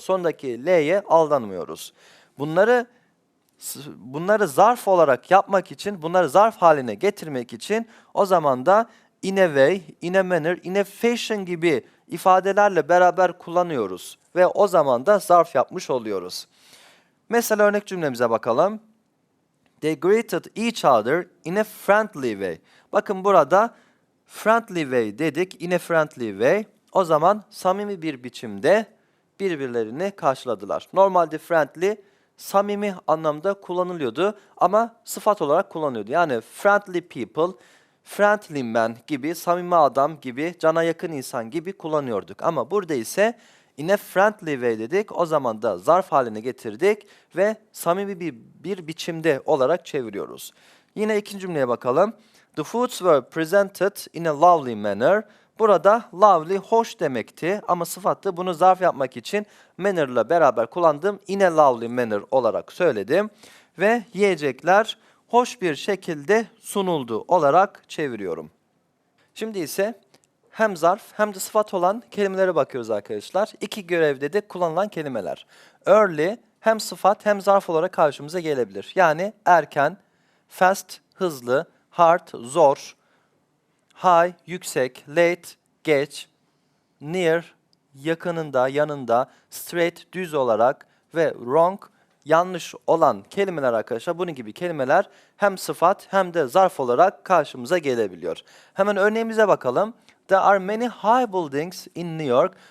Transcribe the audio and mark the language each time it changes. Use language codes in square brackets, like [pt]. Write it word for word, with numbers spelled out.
[tr] Sondaki l'ye aldanmıyoruz. Bunları s- bunları zarf olarak yapmak için, bunları zarf haline getirmek için o zaman da [en] in a way, in a manner, in a fashion [tr] gibi ifadelerle beraber kullanıyoruz ve o zaman da zarf yapmış oluyoruz. Mesela örnek cümlemize bakalım. [en] They greeted each other in a friendly way. [tr] Bakın burada friendly way dedik, [en] in a friendly way. [tr] O zaman samimi bir biçimde birbirlerini karşıladılar. Normalde friendly samimi anlamda kullanılıyordu ama sıfat olarak kullanılıyordu. Yani [en] friendly people, friendly man [tr] gibi, samimi adam gibi, cana yakın insan gibi kullanıyorduk. Ama burada ise [en] in a friendly way [tr] dedik. O zaman da zarf haline getirdik ve samimi bir, bir biçimde olarak çeviriyoruz. Yine ikinci cümleye bakalım. [en] The foods were presented in a lovely manner. [tr] Burada lovely hoş demekti ama sıfattı. Bunu zarf yapmak için manner'la beraber kullandım. [en] In a lovely manner [tr] olarak söyledim. Ve yiyecekler hoş bir şekilde sunuldu olarak çeviriyorum. Şimdi ise hem zarf hem de sıfat olan kelimelere bakıyoruz arkadaşlar. İki görevde de kullanılan kelimeler. Early hem sıfat hem zarf olarak karşımıza gelebilir. Yani erken, fast hızlı, hard zor, high yüksek, late geç, near yakınında, yanında, straight düz olarak ve wrong yanlış olan kelimeler arkadaşlar. Bunun gibi kelimeler hem sıfat hem de zarf olarak karşımıza gelebiliyor. Hemen örneğimize bakalım. [en] There are many high buildings in New York.